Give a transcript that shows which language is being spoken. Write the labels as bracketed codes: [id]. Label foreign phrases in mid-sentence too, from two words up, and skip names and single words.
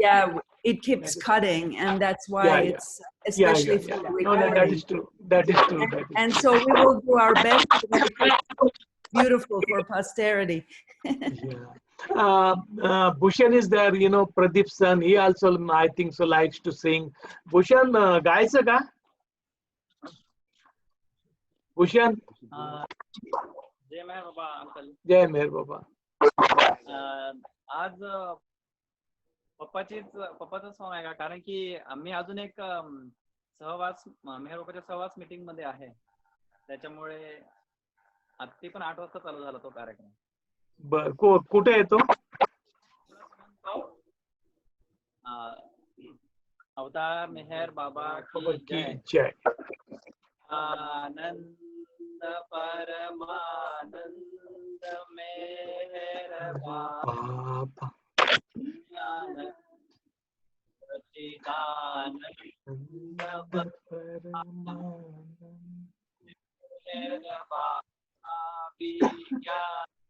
[en] yeah, it keeps cutting, and that's why it's especially for the No, that recording. is true. That is true. That is And so we will do our best to make it beautiful for posterity. Bhushan is there, Pradeep's son. He also, I think so, likes to sing. Bhushan, [mr] गायचं का? Bhushan. जय मेहर बाबा अंकल. जय मेहर बाबा. आज पप्पाचं सॉंग आहे का? कारण की आम्ही अजून एक सहवास मेहर बाबाच्या सहवास मीटिंग मध्ये आहे, त्याच्यामुळे ती पण 8 वाजता चालू झाला तो कार्यक्रम. बर, कुठे येतो? [hi] अवतार मेहर बाबा की जय. आनंद परमानंद मेहर बाबा सच्चिदानंद परमानंद मेहर बाबा विज्ञान